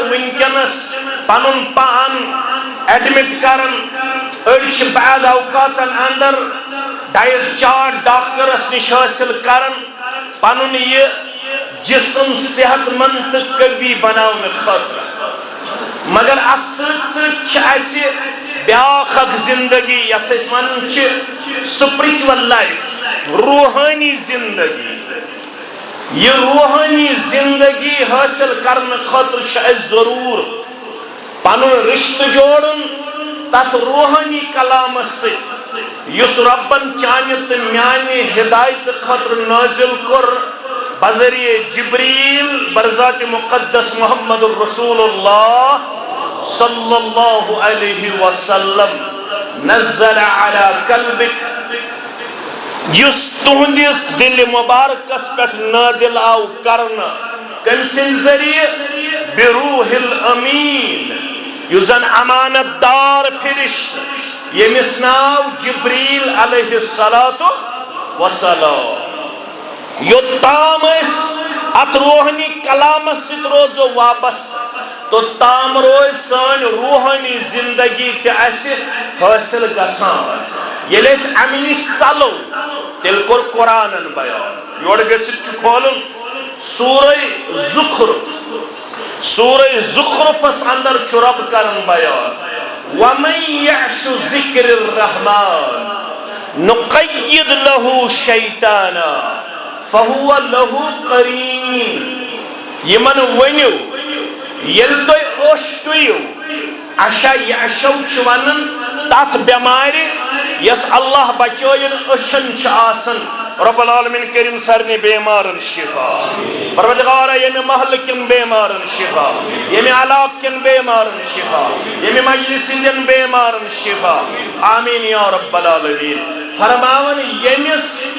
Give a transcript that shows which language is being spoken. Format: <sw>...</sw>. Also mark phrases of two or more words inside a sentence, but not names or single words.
<ks>ونکٮ۪نس پنن پان ایڈمٹ کران أڑۍ چھِ بعد اوقاتن اندر</ks> <en>diet chart</en> <ks>ڈاکٹرس نش حاصل کران پنن یہ جسم صحت مند تو قوی بناؤن خاطر مگر ات سی بیاکھ اکھ زندگی یتھ أسۍ ونان چھِ</ks> <en>spiritual life</en> <ks>روحانی زندگی یہ روحانی زندگی حاصل کرنے خاطر چھِ اَسہِ ضرور پنن رشتہ جوڑن تت روحانی کلامس سۭتۍ یُس ربن چانہِ تہٕ میانہِ ہدایت خاطر نازل کوٚر بذریعہ جبریل برذات مقدس</ks> <ar>محمد الرسول اللہ صلی اللہ علیہ وسلم نزل على قلبک</ar> <ks>یس تہندس دل مبارکس پہ نادل آو کرنا کم سن ذریعہ</ks> <ar>بروح الامین</ar> <ks>یزن امانت دار فرشت یمس ناو جبریل</ks> <ar>علیہ الصلاۃ والسلام</ar> <ks>یوتام ات روحانی کلامس ست روزو وابستہ تو تام روز سان روحانی زندگی تہ اسہ حاصل گژھان ییٚلہِ أسۍ امہِ نِش ژلو تیٚلہِ کوٚر قرآنن بیان یورٕ گٔژھِتھ چھُ کھولُن سورہ زخرفس اندر چھُ رب کران بیان</ks> <ar>وَمَن یعش ذکر الرحمن نقید له شیطانا فهو له قرین</ar> <ks>یمن ونیو یل تُہۍ اوٚشتُیِو</ks> <ar>عشا یعشو</ar> <ks>چھِ ونان تتھ بیمارِ یس اللہ بچٲیِن أچھن چھِ آسان</ks> <ar>رب العالمین</ar> <ks>کٔرِن سارنٕے بیمارن شفا پروردگارا ییٚمہِ محلہٕ کٮ۪ن بیمارن شفا ییٚمہِ علاقہٕ کٮ۪ن بیمارن شفا ییٚمہِ مجلس ہٕنٛدٮ۪ن بیمارن شفا</ks> <ar>آمیٖن یا رب العالمین</ar> <ks>فرماوان ییٚمِس</ks>